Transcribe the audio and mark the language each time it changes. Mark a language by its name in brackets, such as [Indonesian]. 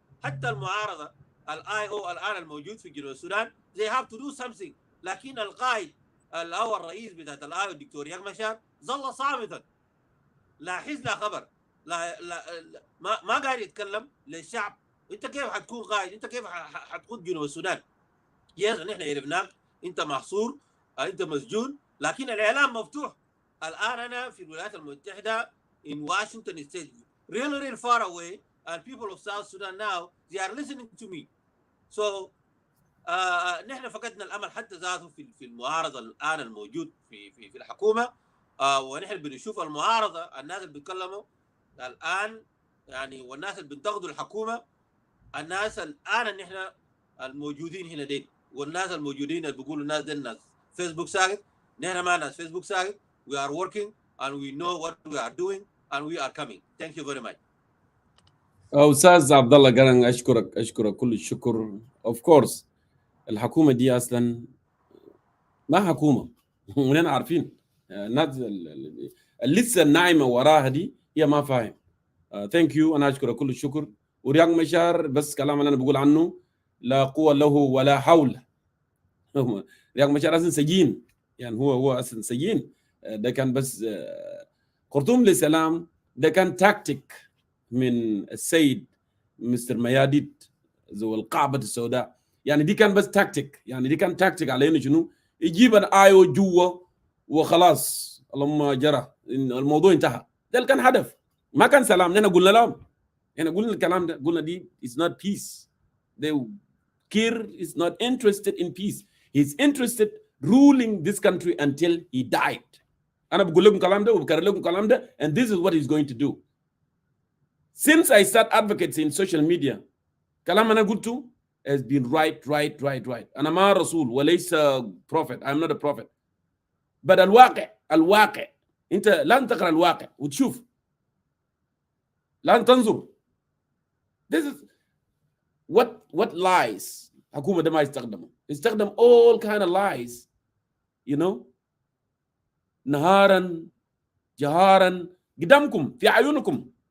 [Arabic] حتى المعارضه الاي او الان الموجود في جنوب السودان [English] they have to do something، [Arabic] لكن القائد او الرئيس بتاع الاي او الدكتور رياض مشار ظل صامتا، لا حس لا خبر، لا ما قاعد يتكلم للشعب. انت كيف حتكون قائد؟ انت كيف حتقود جنوب السودان؟ يس نحن عرفناك، انت محصور، انت مسجون، لكن الاعلام مفتوح. الان انا في الولايات المتحده [English] in Washington state really far away, and people of South Sudan now they are listening to me. [Arabic] So نحن فقدنا الامل حتى ذاته في المعارضه الان الموجود في الحكومه، ونحن بنشوف المعارضه الناس اللي بيتكلموا الان يعني، والناس اللي بينتقدوا الحكومه، الناس الان نحن الموجودين هنا دي، والناس الموجودين اللي بيقولوا الناس دي الناس فيسبوك ساكت، نحن ما ناس فيسبوك ساكت. [English] We are working and we know what we are doing and we are coming. Thank you very much. [Arabic] استاذ عبد الله قرن، اشكرك كل الشكر. اوف كورس الحكومه دي اصلا ما حكومه ونحن عارفين الناس اللي لسه الناعمه وراها دي هي ما فاهم. ثانك يو، انا اشكرك كل الشكر. ورياض مشار بس كلام اللي انا بقول عنه لا قوه له ولا حول. رياض مشار اصلا سجين، يعني هو اصلا سجين. ده كان بس خرطوم للسلام، ده كان تاكتيك من السيد مستر مياديد ذو القعبة السوداء. يعني دي كان بس تاكتيك، يعني دي كان تاكتيك على انه شنو يجيب الايو جوا وخلاص اللهم جرى الموضوع انتهى. ده كان هدف، ما كان سلام. احنا قلنا لهم، احنا قلنا الكلام ده، قلنا دي [English] is not peace. Kir is not interested in peace. He's interested ruling this country until he died. [Arabic] أنا بقول لكم الكلام ده وبكرر لكم الكلام ده, [English] and this is what he's going to do. Since I start advocating in social media, [Arabic] كلام أنا قلته [English] has been right. [Arabic] أنا ما رسول وليس prophet. [English] I'm not a prophet. [Arabic] But الواقع أنت لن تقرأ الواقع وتشوف، لن تنظر. [English] This is what lies [Arabic] حكومة ده ما يستخدم [English] all kind of lies, you know, [Arabic] نهارا جهارا قدامكم في عيونكم.